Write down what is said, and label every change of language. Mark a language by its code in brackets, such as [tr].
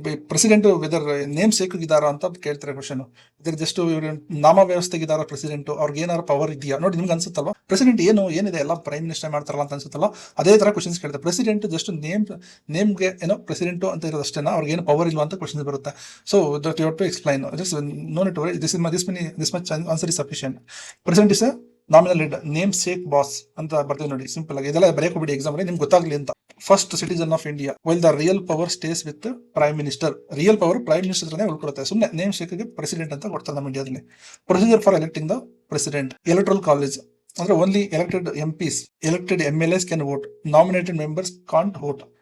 [kn] President weather name sake ಇದಾರ ಅಂತ ಕೇಳ್ತಾರೆ ಕ್ವಶನ್. ಇದ್ರ ಜಸ್ಟ್ ನಾಮ ವ್ಯವಸ್ಥೆಗಿದಾರ ಪ್ರೆಸಿಡೆಂಟ್, ಅವ್ರಿಗೆ ಏನಾದ್ರು ಪವರ್ ಇದೆಯಾ ನೋಡಿ. ನಿಮ್ಗೆ ಅನ್ಸುತ್ತಲ್ವಾ ಪ್ರೆಸಿಡೆಂಟ್ ಏನಿದೆ ಎಲ್ಲ ಪ್ರೈಮ್ ಮಿನಿಸ್ಟರ್ ಮಾಡ್ತಾರಲ್ಲ ಅಂತ ಅನ್ಸುತ್ತಲ್ಲ, ಅದೇ ತರ ಕ್ವಶನ್ಸ್ ಕೇಳ್ತಾರೆ. ಪ್ರೆಸಿಡೆಂಟ್ ಜಸ್ಟ್ ನೇಮ್ಗೆ ಏನೋ ಪ್ರೆಸಿಡೆಂಟ್ ಅಂತ ಇರೋದಷ್ಟೇನಾ, ಅವ್ರಿಗೆ ಏನು ಪವರ್ ಇಲ್ವಾ ಅಂತ ಕ್ವಶನ್ಸ್ ಬರುತ್ತೆ. [en] So that you have to explain. Just no need to worry. This much answer is sufficient. President is a nominal leader, namesake boss [kn] ಅಂತ ಬರ್ತೀವಿ ನೋಡಿ. ಸಿಂಪಲ್ ಆಗಿ ಇದೆಲ್ಲ ಬರೆಯಕ್ಕೆ ಬಿಡಿ ಎಕ್ಸಾಮ್ ಅಲ್ಲಿ ನಿಮ್ಗೆ ಗೊತ್ತಾಗ್ಲಿ ಅಂತ. [en] First citizen of India while the real power stays with prime minister. [kn] Real power prime minister ಉಳ್ಕೊಳುತ್ತೆ. ಸುಮ್ಮನೆ ನೇಮ್ ಶೇಕ್ಗೆ ಪ್ರೆಸಿಡೆಂಟ್ ಅಂತ ಕೊಡ್ತಾರೆ ನಮ್ಮ ಇಂಡಿಯಾದಲ್ಲಿ. [en] Procedure for electing the president. Electoral college ಅಂದ್ರೆ only elected MPs, elected MLAs can vote, nominated members can't vote.